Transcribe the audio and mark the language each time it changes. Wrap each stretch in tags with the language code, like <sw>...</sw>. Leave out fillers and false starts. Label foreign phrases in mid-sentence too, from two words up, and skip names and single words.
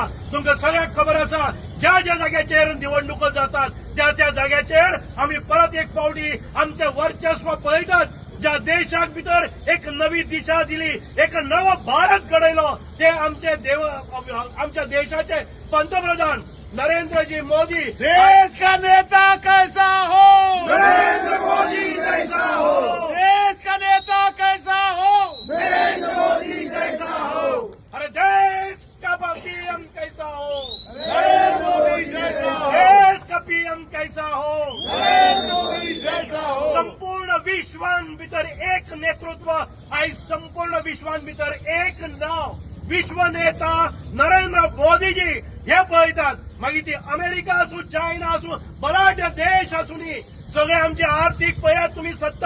<kok>तुमकां सगळ्यांक खबर आसा ज्या ज्या जाग्याचेर निवडणुको जातात त्या त्या जाग्याचेर आम्ही परत एक फावटी आमचे वर्चस्व पळयतात. ज्या देशाक भितर एक नवी दिशा दिली, एक नवो भारत घडयलो, ते आमच्या देशाचे पंतप्रधान नरेंद्र जी मोदी,</kok> <hi>देश का नेता कैसा हो, नरेंद्र मोदी जैसा हो, देश का नेता कैसा हो, नरेंद्र मोदी जैसा हो, अरे देश का पीएम कैसा हो, नरेंद्र मोदी जैसा हो, देश का पीएम कैसा हो, नरेंद्र मोदी जैसा हो,</hi> <kok>संपूर्ण विश्वान भितर एक नेतृत्व आयज संपूर्ण विश्वान भितर एक नाव विश्व नेता नरेंद्र मोदीजी हे पळयतात. मागीर ती अमेरिका आसूं, चायना आसूं, बलाढ्य देश आसूनी सगळे आमचे आर्थीक पळयात तुमी सत्ता.</kok>